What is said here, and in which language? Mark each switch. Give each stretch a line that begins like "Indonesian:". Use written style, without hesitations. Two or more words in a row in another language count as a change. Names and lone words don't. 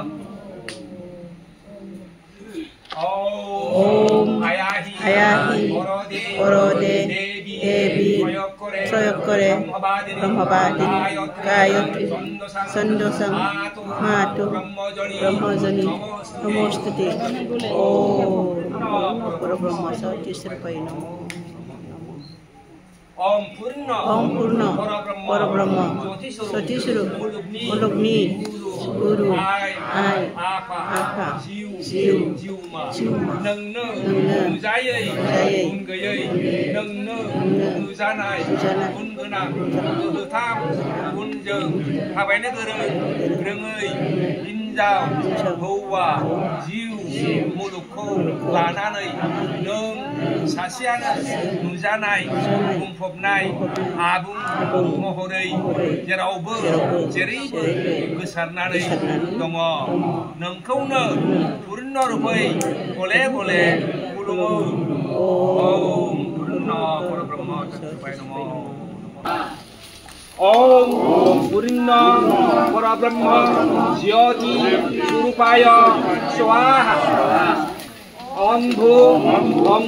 Sanskrit: ओम आयाहि वरदे देवी प्रयोगकरे ब्रह्मवादिनी गायत्री छन्दसं मातु ब्रह्मजनी नमोस्तुते ओम परब्रह्म ज्योति स्वरूपाय नमो ओम पूर्ण परब्रह्म ज्योति स्वरूप
Bodo: मुलुगनि गुरु आइ आफा जिउ नोंनो नुजायै गुन गैयै नोंनो नुजानाय गुन गोनां गोथां गुनजों थाबायनो रोङै हिन्जाव हौवा जिउ मुलुगखौ लानानै नों सासेयानो नुजानाय बुंफबनाय आबुं महरै जेरावबो जेरैबो गोसारनानै दङ नोंखौनो पूर्ण रूपै गले गले खुलुमो
Sanskrit: ओम पूर्ण परब्रह्म ज्योतिषाय नमः ओम पूर्ण परब्रह्म ज्योति स्वरूपाय स्वाहा ओम भू ओम